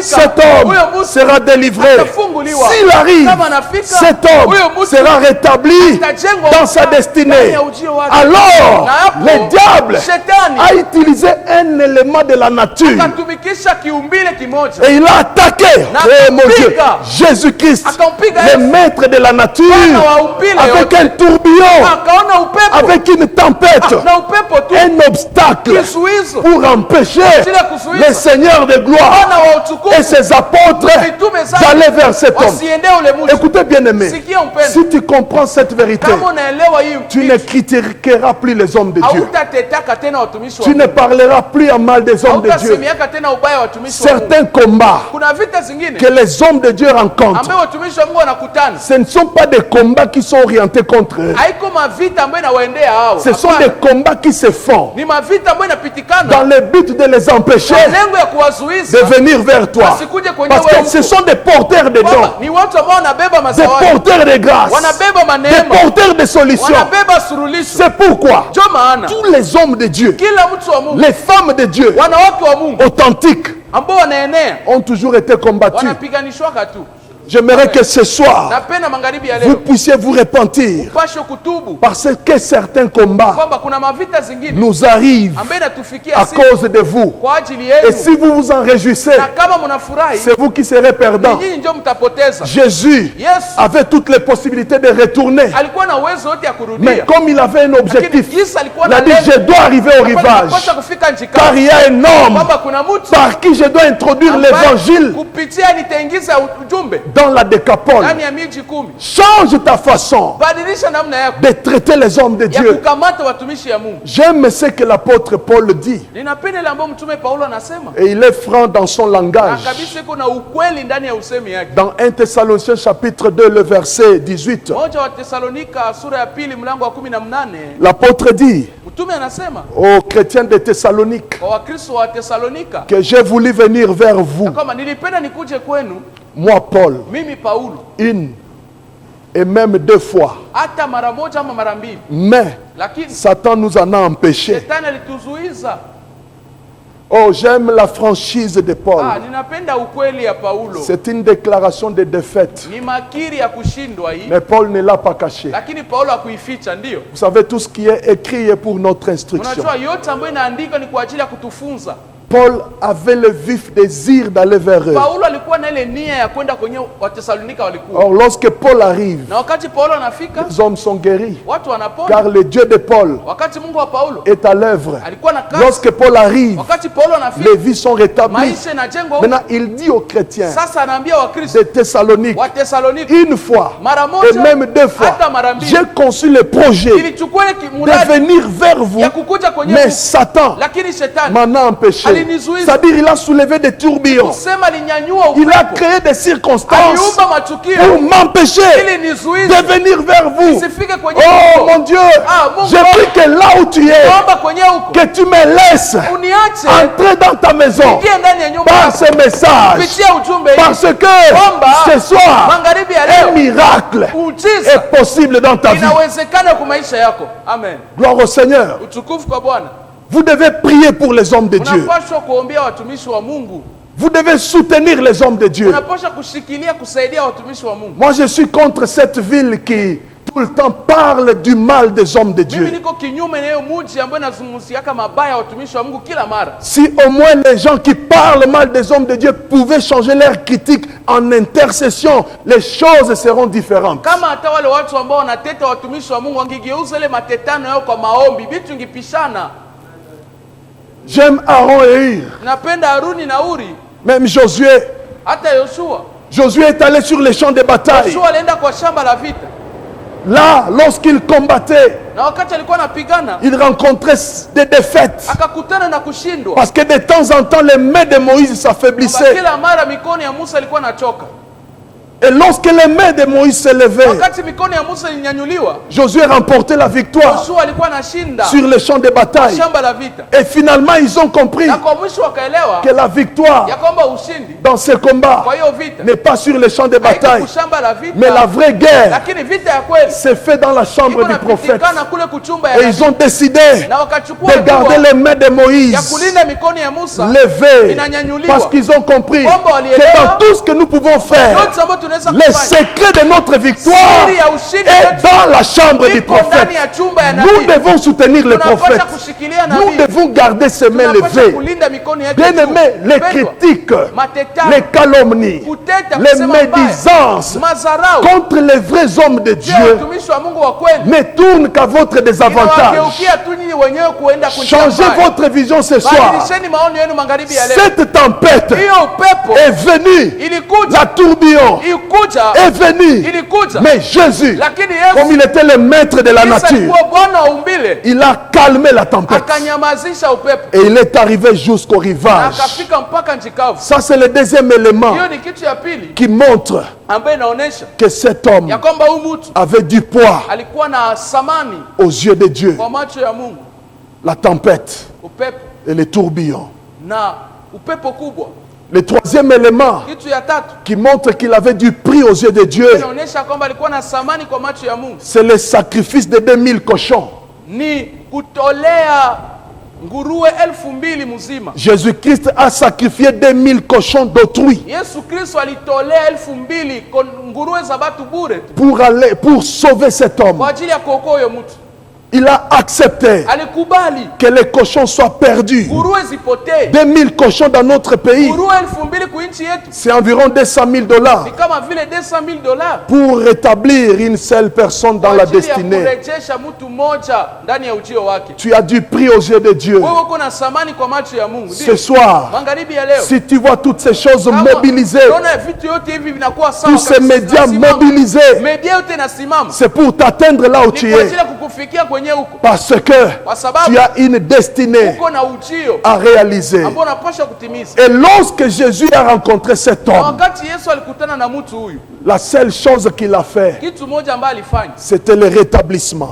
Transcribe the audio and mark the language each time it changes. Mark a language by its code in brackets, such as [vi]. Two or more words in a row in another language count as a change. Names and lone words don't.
[fr] cet homme [sw] huyo mtu [fr] sera délivré. [sw] atafunguliwa. [fr] S'il arrive, [sw] Kama anafika [fr] cet homme [sw] huyo mtu [fr] sera rétabli [sw] atajengwa [fr] dans sa [sw] ndani [fr] destinée. [sw] ya ujio wake. [fr] Alors, [sw] Na hapo, [fr] le diable [sw] Shetani [fr] a utilisé un élément de la nature [sw] akatumikisha kiumbile kimoja [fr] et il a attaqué, [sw] Na [fr] oh mon Dieu, [sw] akampiga. [fr] Jésus-Christ, [sw] Akampiga [fr] le [sw] Yesu. [fr] maître de la nature, [sw] Bwana wa umbile [fr] avec [sw] yote. [fr] un tourbillon, [sw] akaona upepo [fr] avec une tempête, [sw] na upepo tu [fr] un obstacle [sw] kizuizo [fr] pour empêcher [sw] Kila kuzuiza. [fr] le Seigneur de gloire [sw] Bwana wa [fr] et [sw] utukufu [fr] ses apôtres [sw] mitume zake [fr] d'aller vers cet homme. [sw] wasiende ule mtu. [fr] Écoutez bien aimé, [sw] Sikia mpendwa, [fr] si tu comprends cette vérité, [sw] kama unaelewa hii [fr] tu ne critiqueras plus les hommes de Dieu. [sw] hautatetaka tena watumishi wa [fr] Tu ne [sw] Mungu, [fr] parleras plus en mal des hommes de Dieu. [sw] hautasemiaka tena ubaya wa watumishi wa Mungu. [fr] Certains combats [sw] Kuna vita zingine [fr] que les hommes de Dieu rencontrent, [sw] ambayo watumishi wa Mungu wanakutana, [fr] ce ne sont pas des combats qui sont orientés contre eux. [sw] haiko mavita ambayo inawaendea hao. [fr] Ce sont [sw] Hapana. [fr] des combats qui se font [sw] Ni mavita ambayo [fr] dans [sw] inapitikana [fr] le but de les empêcher [sw] kwa lengo ya [fr] de [sw] kuwazuiza [fr] venir vers toi. [sw] wasikuje kwenye [fr] Parce que [sw] wewe [fr] ce [sw] huko. [fr] sont des porteurs de dons, [sw] Kwamba ni watu ambao wanabeba [fr] des [sw] mazawadi, [fr] porteurs de grâce, [sw] wanabeba [fr] des [sw] maneema, [fr] porteurs de solutions. [sw] wanabeba surulisho. [fr] C'est pourquoi [sw] Ndio maana [fr] tous les hommes de Dieu, [sw] kila mtu wa Mungu, [fr] les femmes de Dieu [sw] wanawake wa Mungu [fr] authentiques [sw] ambao wanaenea [fr] ont toujours été combattus. [sw] wanapiganishwaka tu. [fr] J'aimerais que ce soir, [sw] Napenda magharibi ya [fr] vous [sw] leo [fr] puissiez vous repentir [sw] pashe kutubu [fr] parce que certains combats [sw] kwamba kuna mavita zingine [fr] nous arrivent [sw] ambayo inatufikia [fr] à [sw] sisi [fr] cause de vous. [sw] kwa ajili [fr] Et [sw] yenu, [fr] si vous vous en réjouissez, [sw] na kama mnafurahi [fr] c'est vous qui serez perdants. [sw] nyinyi ndio mtapoteza. [fr] Jésus [sw] Yesu [fr] avait toutes les possibilités de retourner. [sw] alikuwa na uwezo wote ya [fr] Mais [sw] kurudia, [fr] comme il avait un [sw] lakini [fr] objectif, [sw] Yesu alikuwa [fr] il a [sw] na [fr] dit, [sw] lengo [fr] je dois arriver au [sw] kwamba [fr] rivage. [sw] napaswa kufika nchi [fr] Car [sw] kavu, [fr] il y a un homme [sw] kwamba kuna mtu [fr] par qui je dois introduire [sw] ambaye [fr] l'évangile [sw] kupitia nitaingiza ujumbe [fr] dans la décapole. [sw] ndani ya miji 10. [fr] Change ta façon [sw] Badilisha namna yako [fr] de traiter les hommes de [sw] ya [fr] Dieu. [sw] kukamata watumishi ya Mungu. [fr] J'aime ce que l'apôtre Paul dit. [sw] Ninapenda ile ambayo mtume Paulo anasema, [fr] Et il est franc dans son [sw] na [fr] langage. [sw] kabisa iko na ukweli ndani ya usemi yake. [fr] Dans 1 Thessaloniciens chapitre 2, le verset 18, [sw] Moja wa Tesalonika sura ya pili mlango wa 18, [fr] l'apôtre dit [sw] mtume anasema [fr] aux chrétiens de Thessalonique [sw] kwa Wakristo wa Tesalonika [fr] que j'ai voulu venir vers vous, [sw] kama nilipenda nikuje kwenu [fr] moi Paul, [sw] mimi Paulo, [fr] une et même 2 fois. [sw] hata mara moja ama mara mbili, [fr] Mais [sw] lakini [fr] Satan nous en a empêchés. [sw] shetani alituzuiza. [fr] Oh, j'aime la franchise de Paul. [sw] Ninapenda ukweli ya Paulo. [fr] C'est une déclaration de défaite. [sw] Ni makiri ya kushindwa hii, [fr] Mais Paul ne l'a pas caché. [sw] lakini Paulo hakuificha. Ndio [fr] Vous savez, tout ce qui est écrit est pour notre instruction. [sw] unajua yote ambayo inaandikwa ni kwa ajili ya kutufunza. [fr] Paul avait le vif désir d'aller vers eux. [sw] Paulo alikuwa na ile nia ya kwenda kwenye Watesalonika walikuwa. [fr] Or, lorsque Paul arrive, [sw] Na wakati Paulo anafika, [fr] les hommes sont guéris. [sw] watu wanapona. [fr] Car le Dieu de Paul [sw] Wakati Mungu wa Paulo [fr] est à l'œuvre. [sw] alikuwa na kazi. [fr] Lorsque Paul arrive, [sw] Wakati Paulo anafika, [fr] les vies sont rétablies. [sw] maisha yanajengwa. [fr] Maintenant, il dit aux chrétiens [sw] Sasa anaambia Wakristo [fr] de Thessalonique, [sw] wa Tesalonika [fr] une fois [sw] mara [fr] et [sw] moja [fr] même 2 fois, [sw] hata mara mbili [fr] j'ai conçu le projet [sw] ilichukua ile [fr] de [sw] mradi [fr] venir vers vous, [sw] ya kukuja kwenye [fr] mais [sw] Mungu, [fr] Satan [sw] lakini shetani [fr] m'en a empêché. [sw] Alinizuiza. [fr] C'est-à-dire il a soulevé des tourbillons. [sw] Kusema alinyanyua [fr] Il a [sw] upepo. [fr] créé des circonstances [sw] Aliumba matukio [fr] pour m'empêcher [sw] ili nizuize [fr] de venir vers vous. [sw] nisifike kwenye [fr] Oh [sw] huko. [fr] mon Dieu, [sw] Mungu [fr] je prie que là où tu es, [sw] Naomba kwenye huko [fr] que tu me laisses [sw] uniache [fr] entrer dans ta maison [sw] ingie ndani ya nyumba [fr] par [sw] yako [fr] ce message. [sw] kupitia ujumbe hii. [fr] Parce que [sw] Omba [fr] ce soir, [sw] magharibi ya [fr] un [sw] leo [fr] miracle [sw] muujiza [fr] est possible dans ta vie. [sw] inawezekana kwa maisha yako. [fr] Amen. Gloire au Seigneur. [sw] Utukufu kwa Bwana. [fr] Vous devez prier pour les hommes de Dieu. [sw] Unapaswa kuombea watumishi wa Mungu. [fr] Vous devez soutenir les hommes de Dieu. [sw] Unapaswa kushikilia kusaidia watumishi wa Mungu. [fr] Moi, je suis contre cette ville qui tout le temps parle du mal des hommes de [sw] Mimi [fr] Dieu. [sw] niko kinyume na hiyo mji ambayo inazungumziaka mabaya ya watumishi wa Mungu kila mara. [fr] Si au moins les gens qui parlent mal des hommes de Dieu pouvaient changer leur critique en intercession, les choses seront différentes. [sw] Kama hata wale watu ambao wanateta watumishi wa Mungu wangigeuza ile matetano yao kwa maombi, vitu ingipishana. [fr] J'aime Aaron et Hur. [sw] Napenda Haruni na Uri, [fr] Même Josué. [sw] hata Yoshua. [fr] Josué est allé sur les champs de bataille. [sw] Yoshua alienda kwa shamba la vita. [fr] Là, lorsqu'il combattait, [sw] Na wakati alikuwa anapigana, [fr] il rencontrait des défaites. [sw] akakutana na kushindwa. [fr] Parce que de temps en temps, les mains de Moïse [sw] Kwamba [fr] s'affaiblissaient. [sw] kila mara mikono ya Musa ilikuwa inachoka. [fr] Et lorsque les mains de Moïse s'élevaient, [sw] Wakati mikono ya Musa ilinyanyuliwa, [fr] Josué remportait la victoire [sw] Yoshua alikuwa anashinda [fr] sur les champs de bataille. [sw] shamba la vita. [fr] Et finalement, ils ont compris [sw] Na kwa mwisho wakaelewa [fr] que la victoire [sw] ya kwamba ushindi [fr] dans ce combat [sw] kwa hiyo vita [fr] n'est pas sur les champs de [sw] haiko [fr] bataille, [sw] kushamba la vita, [fr] mais la vraie guerre [sw] lakini vita ya kweli [fr] s'est faite dans la chambre [sw] iko [fr] du prophète. [sw] napitikana kule kuchumba ya [fr] Et ils [sw] nabii. [fr] ont décidé [sw] Na wakachukua [fr] de garder [sw] hatua [fr] les mains de [sw] ya [fr] Moïse [sw] kulinda mikono ya Musa [fr] levées, [sw] inanyanyuliwa. [fr] parce qu'ils ont compris [sw] Kwamba [fr] que [sw] walielewa [fr] dans tout ce que nous pouvons faire, [sw] yote ambayo tunaweza [fr] le [sw] kufanya [fr] secret de notre victoire [sw] siri ya ushindi [fr] est [sw] wetu [fr] dans la chambre du [sw] iko [fr] prophète. [sw] ndani ya chumba ya [fr] Nous [sw] nabii. [fr] devons soutenir le [sw] Tunapaswa [fr] prophète. [sw] kushikilia [fr] Nous [sw] nabii. [fr] devons garder ses mains [sw] Tunapaswa [fr] levées. [sw] kulinda mikono yetu. [fr] Bien-aimés, les [sw] Pendwa, [fr] critiques, [sw] matetano, [fr] les calomnies, [sw] kuteta, [fr] les [sw] kusema mbaya, [fr] médisances [sw] mazarau [fr] contre les vrais hommes de [sw] juu ya [fr] Dieu [sw] watumishi wa Mungu wa kweli [fr] ne tournent qu'à votre désavantage. [sw] inawageukia tu nyinyi wenyewe kuenda [fr] Changez votre vision ce soir. [sw] Badilisheni maoni yenu magharibi ya leo. [fr] Cette tempête [sw] Hiyo upepo [fr] est venue, [sw] ilikuja, [fr] la tourbillon [sw] ilikuja, [fr] est venue, [sw] ilikuja, [fr] mais Jésus, [sw] lakini [fr] comme [sw] Yesu [fr] il était le maître de la [sw] Yesu [fr] nature, [sw] alikuwa Bwana wa umbile, [fr] il a calmé la tempête [sw] akanyamazisha upepo [fr] et il est arrivé jusqu'au [sw] na [fr] rivage. [sw] akafika mpaka nchi kavu. [fr] Ça, c'est le deuxième élément [sw] Hiyo ni kitu ya pili [fr] qui montre [sw] ambayo inaonyesha [fr] que cet homme [sw] ya kwamba huyu mtu [fr] avait du poids [sw] alikuwa na thamani [fr] aux yeux de Dieu. [sw] kwa macho ya Mungu. [fr] La tempête [sw] Upepo [fr] et les tourbillons. [sw] na upepo kubwa. [fr] Le troisième élément [sw] Kitu ya tatu [fr] qui montre qu'il avait du prix aux yeux de Dieu, [sw] inaonyesha kwamba alikuwa na thamani kwa macho ya Mungu [fr] c'est le sacrifice de 2000 cochons. [sw] ni kutolea nguruwe 2000 mzima. [fr] Jésus-Christ a sacrifié 2000 cochons d'autrui [sw] Yesu Kristo alitolea 2000 nguruwe za batu bure tu [fr] pour sauver cet homme. [sw] kwa ajili ya kuokoa huyo mtu. [fr] Il a accepté [sw] Alikubali [fr] que les cochons soient perdus. [sw] nguruwe zipotee. [fr] 2000 cochons dans notre pays, [sw] Nguruwe 2000 kuinchi yetu [fr] c'est environ 200 000 dollars [sw] ni kama vile $200,000 [fr] pour rétablir une seule personne dans [sw] kwa [fr] la [sw] ajili ya [fr] destinée. [sw] kurejesha mtu mmoja ndani ya ujio wake. [fr] Tu as du prix aux yeux de Dieu. [sw] Wewe uko na thamani kwa macho ya Mungu. [fr] Ce [sw] Ndio. [fr] soir, [sw] Magharibi ya leo [fr] si tu vois toutes ces choses [sw] kama [fr] mobilisées, [sw] unaona vitu yote hivi vinakuwa sawa [fr] tous ces [sw] kabisa, [fr] médias [sw] zinasimama. [fr] mobilisés, [sw] Media yote inasimama [fr] c'est pour t'atteindre là où [sw] ni [fr] tu [sw] kwa [fr] es. [sw] ajili ya kukufikia kwenye huko, [fr] Parce que [sw] kwa sababu [fr] tu as une destinée [sw] uko na ujio [fr] à réaliser. [sw] ambao unapaswa kutimiza. [fr] Et lorsque Jésus a rencontré cet [sw] Na [fr] homme, [sw] wakati Yesu alikutana na mtu huyu, [fr] la seule chose qu'il a fait, [sw] kitu moja ambaye alifanya [fr] c'était le rétablissement.